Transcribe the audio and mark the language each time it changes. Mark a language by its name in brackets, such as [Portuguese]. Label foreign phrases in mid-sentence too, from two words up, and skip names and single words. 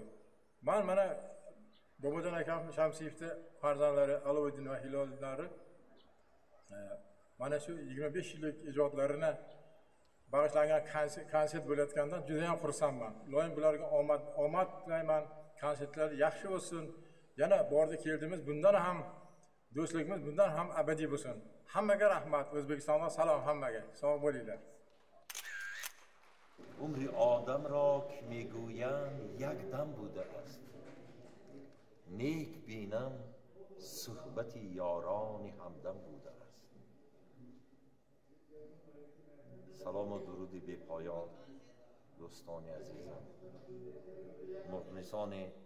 [Uzbek] Men mana Bobojon akam Shamsiyevning farzandlari Aloviddin va Hilollari mana shu 25 yillik ijodlarini bag'ishlangan konsert bo'layotgandan juda ham xursandman. Iloyim bularga omad tilayman. Konsertlar yaxshi bo'lsin. Yana bordi keldimiz, bundan ham do'stligimiz bundan ham abadiy bo'lsin. Hammaga rahmat. O'zbekistonga salom hammaga. Sog' bo'linglar. [Tajik] عمر آدم را که میگویند یک دم بوده است، نیک بینم صحبت یاران همدم بوده است. سلام و درود بی پایان دوستان عزیزم، مخلصان